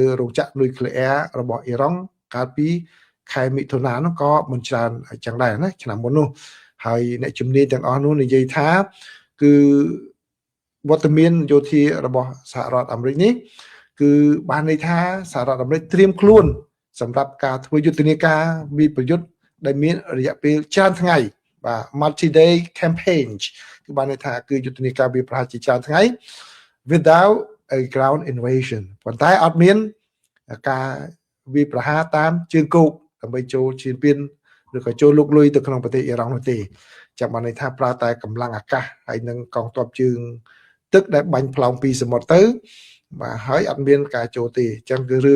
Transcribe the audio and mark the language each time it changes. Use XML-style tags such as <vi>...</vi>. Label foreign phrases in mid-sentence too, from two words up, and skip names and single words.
<km>រោងចក្រនុយក្លេអ៊ែររបស់អ៊ីរ៉ង់កាលពីខែមិថុនានោះក៏មិនច្រើនអញ្ចឹងដែរណាឆ្នាំមុននោះហើយអ្នកជំនាញទាំងអស់នោះនិយាយថាគឺវត្តមានយោធារបស់សហរដ្ឋអាមេរិកនេះគឺបានន័យថាសហរដ្ឋអាមេរិកត្រៀមខ្លួនសម្រាប់ការធ្វើយុទ្ធនាការវិប្រយុទ្ធដែលមានរយៈពេលច្រើនថ្ងៃបាទ</km> <en>multi-day campaign</en> <km>គឺបានន័យថាគឺយុទ្ធនាការវាប្រហារជាច្រើនថ្ងៃ</km> <en>without a ground invasion</en> <km>ប៉ុន្តែអត់មានការវាប្រហារតាមជើងគោកដើម្បីចូលឈានពានឬក៏ចូលលុកលុយទៅក្នុងប្រទេសអ៊ីរ៉ង់នោះទេចាំបានន័យថាប្រើ តែកម្លាំងអាកាសហើយនឹងកងទ័ពជើងទឹកដែលបាញ់ផ្លោងពីសមុទ្រទៅបាទហើយអត់មានការចូលទេអញ្ចឹងគឺរឿង</km>